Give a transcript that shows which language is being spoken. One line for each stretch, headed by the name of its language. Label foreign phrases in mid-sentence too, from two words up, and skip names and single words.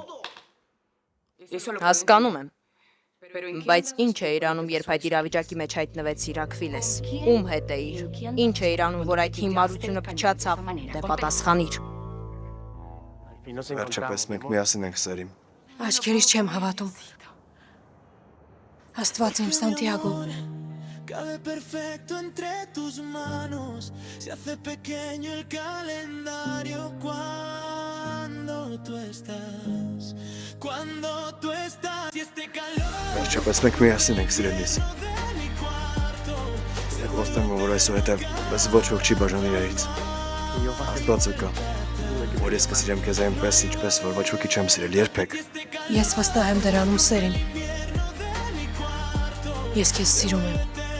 Armenian: Հասկանում եմ։ Բայց ինչ է իրանում, երբ այդ իրավիճակի մեջ հայտնվեցիր Աքվիլես։ Ում հետ էիր։ Ինչ է իրանում, որ այդ հիմարությունը փչացավ, դե պատասխանիր։ Վերջապես մենք միասին ենք սերիմ։ Աչքերիս չեմ հավատում։ Աստված իմ Սանտիագո։
Spanish: Cabe perfecto entre tus manos, se hace pequeño el calendario cuando tú estás, y este calor
Armenian: Վերջապես մենք միասին ենք սիրելիս։ Խոստանում եմ, որ այսուհետև մեզ ոչ ոք չի բաժանի իրարից։ Աստված կա, որ ես կսիրեմ քեզ այնպես, ինչպես որ ոչ ոքի չեմ սիրել երբեք։ Ես վստահ եմ դրանում սերին։ Ես քեզ սիրում եմ։